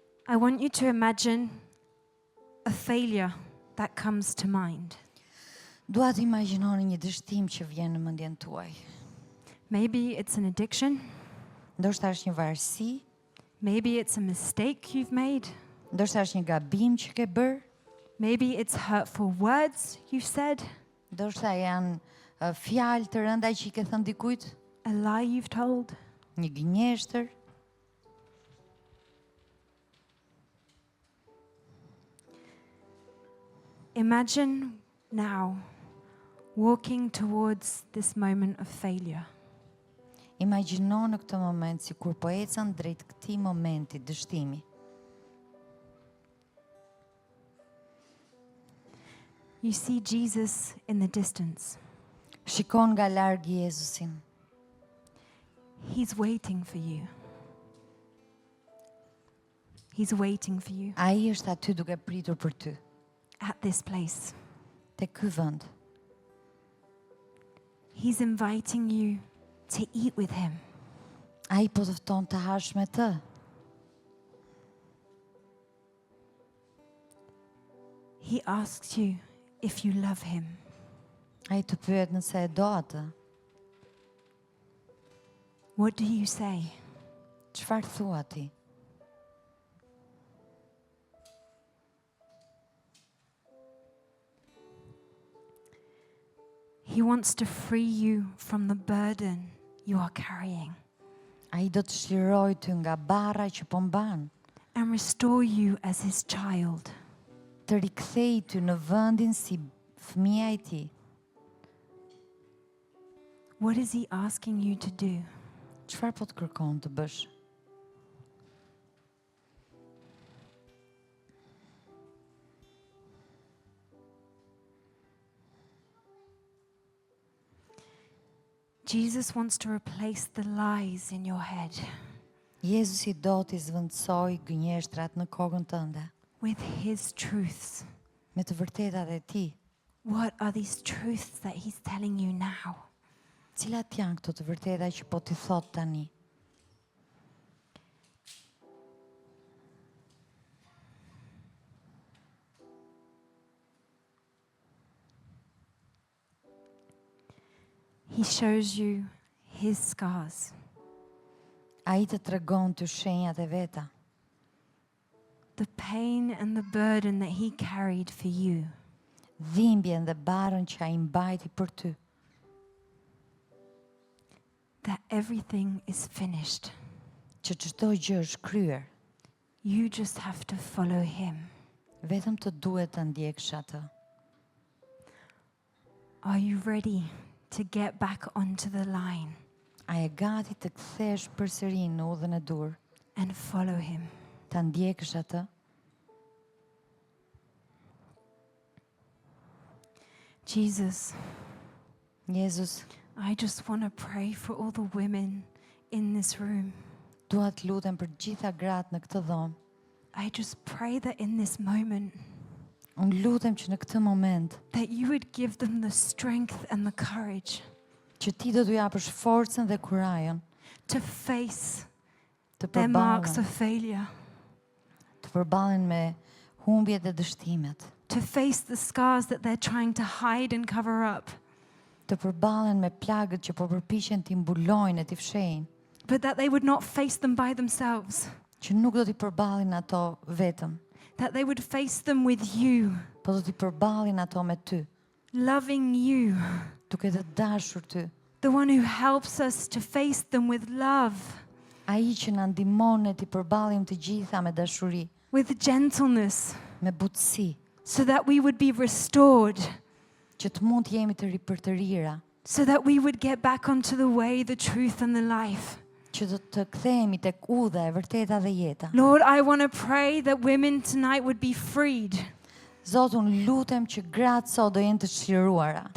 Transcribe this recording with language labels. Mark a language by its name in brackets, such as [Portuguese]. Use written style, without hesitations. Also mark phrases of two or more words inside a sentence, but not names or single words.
[English] I want you to imagine a failure that comes to mind. [Albanian] Dua të imagjinoni një dështim që vjen në mendjen tuaj. [English] Maybe it's an addiction. [Albanian] Ndoshta është një varësi, [English] Maybe it's a mistake you've made. [Albanian] ndoshta është një gabim që ke bërë, [English] Maybe it's hurtful words you've said, [Albanian] ndoshta janë fjalë të rënda që i ke thënë dikujt, [English] a lie you've told. [Albanian] një gënjeshtër. [English] Imagine now walking towards this moment of failure. [Albanian] Imagjino në këtë moment si kur po ecën drejt këtij momenti dështimi. [English] You see Jesus in the distance. [Albanian] Shikon nga larg Jezusin. [English] He's waiting for you. He's waiting for you [Albanian] Ai është aty duke pritur për ty, [English] at this place. [Albanian] te ky vend. [English] He's inviting you to eat with him. [Albanian] Ai po të fton të hash me të. [English] He asks you if you love him. [Albanian] Ai të pyet nëse e do atë. [English] What do you say? [Albanian] Çfarë thua ti? [English] He wants to free you from the burden you are carrying [Albanian] Ai do të shiroj ty nga barra që po mban, [English] and restore you as his child. [Albanian] të rikthej ty në vendin si fëmia i tij. [English] What is he asking you to do? [Albanian] Çfarë po të kërkon të bësh? [English] Jesus wants to replace the lies in your head [Albanian] Jezusi do t'i zvendësoj gënjeshtrat në kokën tënde [English] with his truths. [Albanian] me të vërtetat e tij. [English] What are these truths that he's telling you now? [Albanian] Cilat janë këto të vërteta që po t'i thot tani? [English] He shows you his scars, [Albanian] Ai të tregon ty shenjat e veta, [English] the pain and the burden that he carried for you. [Albanian] dhimbjen dhe barën që ai mbajti për ty, [English] That everything is finished. [Albanian] që çdo gjë është kryer, [English] You just have to follow him. [Albanian] vetëm të duhet të ndjeksh atë. [English] Are you ready to get back onto the line [Albanian] A e gati të kthesh përsëri në udhën e dur, [English] and follow him? [Albanian] ta ndjekësh atë? [English] Jesus, [Albanian] Jezus, [English] I just want to pray for all the women in this room. [Albanian] dua të lutem për gjitha gratë në këtë dhomë. [English] I just pray that in this moment [Albanian] Unë lutem që në këtë moment [English] that you would give them the strength and the courage [Albanian] që ti do t'u japësh forcën dhe kurajën [English] to face [Albanian] të [English] their marks [Albanian] përballen, [English] of failure, [Albanian] të përballen me humbjet dhe dështimet, [English] to face the scars that they're trying to hide and cover up, [Albanian] të përballen me plagët që po përpiqen t'i mbulojnë e t'i fshejnë, [English] but that they would not face them by themselves, [Albanian] që nuk do t'i përballin ato vetëm, [English] that they would face them with you, [Albanian] po do t'i përballin ato me ty, [English] loving you, [Albanian] duke të dashur ty. [English] the one who helps us to face them with love, [Albanian] Ai që na ndihmon ne t'i përballim të gjitha me dashuri, [English] with gentleness, [Albanian] me butësi, [English] so that we would be restored, [Albanian] që të mund të jemi të ripërtërira, [English] so that we would get back onto the way, the truth, and the life. [Albanian] që do të kthehemi tek udha e vërteta dhe jeta. [English] Lord, I want to pray that women tonight would be freed, [Albanian] Zot, unë lutem që gratë sot do jenë të çliruara.